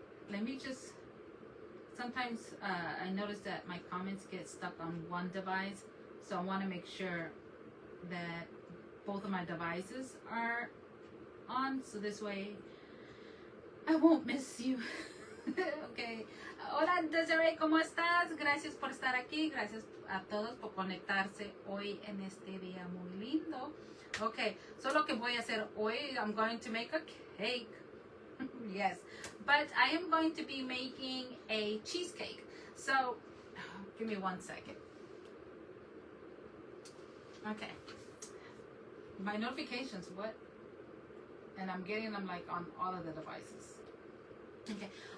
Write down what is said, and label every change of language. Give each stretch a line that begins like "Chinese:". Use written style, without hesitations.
English: Let me just, sometimes I notice that my comments get stuck on one device, so I want to make sure that both of my devices are on, so this way I won't miss you. Okay.
Spanish: Hola Desiree, ¿cómo estás? Gracias por estar aquí, gracias a todos por conectarse hoy en este día muy lindo.
English: Okay, so
Spanish: lo que voy a hacer hoy,
English: I'm going to make a cake. Yes, but I am going to be making a cheesecake. So, give me 1 second. Okay. My notifications, what? And I'm getting them like on all of the devices. Okay.